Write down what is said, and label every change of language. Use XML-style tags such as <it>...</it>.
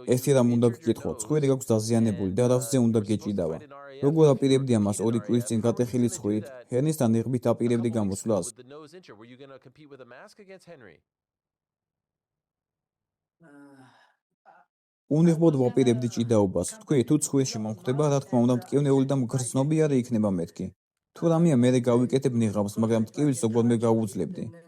<ka>ერთი რამ უნდა გკითხო, ცხვირი გაქვს დაზიანებული და რავზე უნდა გეჭიდავა. როგორ აპირებდი ამას 2 კვირის წინ გატეხილი ცხვირით, ჰერნისთან ნიღბით აპირებდი გამოსვლას?</ka> <en>Were you going to compete with a mask against Henry?</en> <ka>უნიღბოდ ვაპირებდი ჭიდაობას. თქვი, თუ ცხვირში მომხვდება, რა თქმა უნდა, მტკივნეული და მგრძნობიარე იქნება მეთქი. თუ რამეა, მე გავიკეთებ ნიღაბს, მაგრამ მტკივილს როგორმე გავუძლებდი.</ka>